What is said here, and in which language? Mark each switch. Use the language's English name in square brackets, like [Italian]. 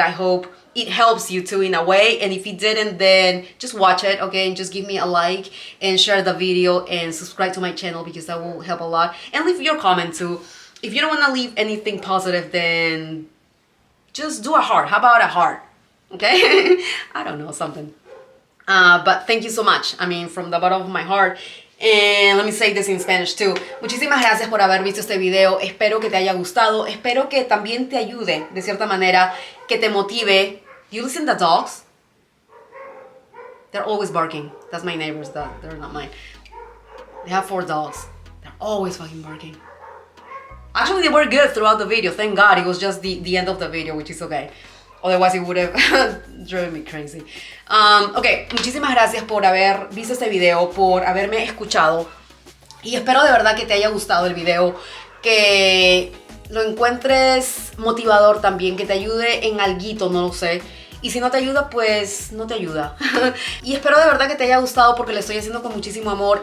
[English] I hope it helps you too in a way, and if it didn't, then just watch it, okay, and just give me a like and share the video and subscribe to my channel, because that will help a lot. And leave your comment too. If you don't want to leave anything positive, then just do a heart. How about a heart? Okay. I don't know, something. But thank you so much, from the bottom of my heart. And let me say this in Spanish too. [Spanish] Muchísimas gracias por haber visto este video. Espero que te haya gustado. Espero que también te ayude, de cierta manera, que te motive. [English] You listen to the dogs? They're always barking. That's my neighbor's dog. They're not mine. They have 4 dogs. They're always fucking barking. Actually, they were good throughout the video. Thank God. It was just the end of the video, which is okay. Otherwise, it would have driven me crazy. [Spanish] Ok, muchísimas gracias por haber visto este video, por haberme escuchado. Y espero de verdad que te haya gustado el video, que lo encuentres motivador también, que te ayude en alguito, no lo sé. Y si no te ayuda, pues no te ayuda. Y espero de verdad que te haya gustado, porque lo estoy haciendo con muchísimo amor.